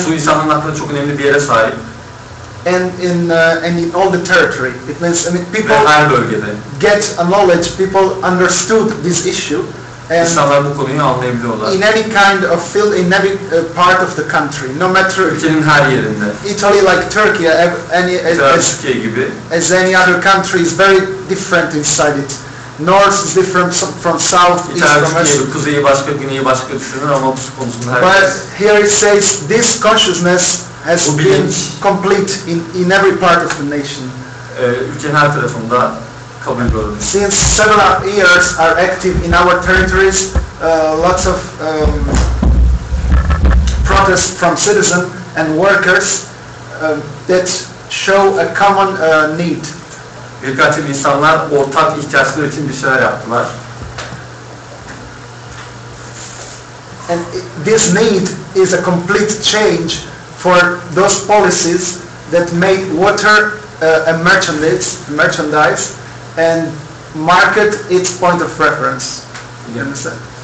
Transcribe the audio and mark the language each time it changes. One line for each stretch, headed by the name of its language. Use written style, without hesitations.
Turkish: su insanların aklında çok önemli bir yere sahip.
English: And in all the territory, it means, I mean, people
Turkish: her bölgede
English: get knowledge. People understood this issue. And
Turkish: İnsanlar bu konuyu anlayabiliyorlar.
English: In any kind of field, in every part of the country, no matter.
Turkish: Ülkenin her yerinde.
English: Italy, like Turkey,
Turkish: Türkiye gibi.
English: As any other country, is very different inside it. North is different from south, east from west.
Turkish: Kuzeyi başka, güneyi başka düşünür ama bu konusunda her.
English: But here it says this consciousness has been complete in every part of the nation.
Turkish: Ülkenin her tarafında kabul görülüyor.
English: Since several years are active in our territories, lots of protests from citizens and workers that show a common need.
Turkish: Birkaç yıl insanlar ortak ihtiyaçlar için bir şeyler yaptılar.
English: And this need is a complete change for those policies that made water a merchandise and market its point of reference. You understand?